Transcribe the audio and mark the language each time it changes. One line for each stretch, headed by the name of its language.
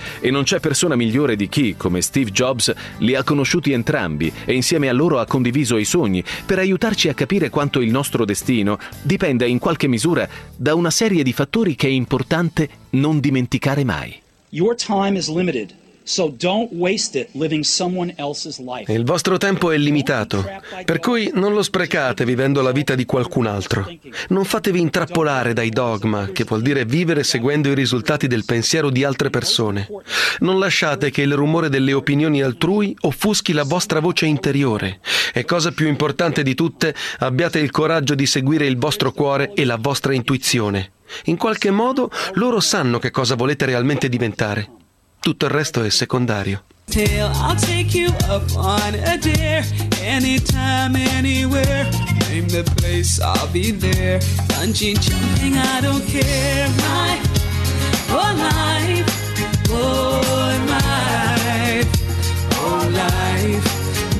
Italian: E non c'è persona migliore di chi, come Steve Jobs, li ha conosciuti entrambi e insieme a loro ha condiviso i sogni per aiutarci a capire quanto il nostro destino dipenda in qualche misura da una serie di fattori che è importante non dimenticare mai.
English: Your time is limited. So don't waste it living someone else's life.
Italian: Il vostro tempo è limitato, per cui non lo sprecate vivendo la vita di qualcun altro. Non fatevi intrappolare dai dogma, che vuol dire vivere seguendo i risultati del pensiero di altre persone. Non lasciate che il rumore delle opinioni altrui offuschi la vostra voce interiore. E cosa più importante di tutte, abbiate il coraggio di seguire il vostro cuore e la vostra intuizione. In qualche modo, loro sanno che cosa volete realmente diventare. Tutto il resto è secondario.
English: I'll take you up on a dare, anytime, anywhere. Name the place, I'll be there. Punching, jumping, I don't care. My, oh life, oh life, oh life.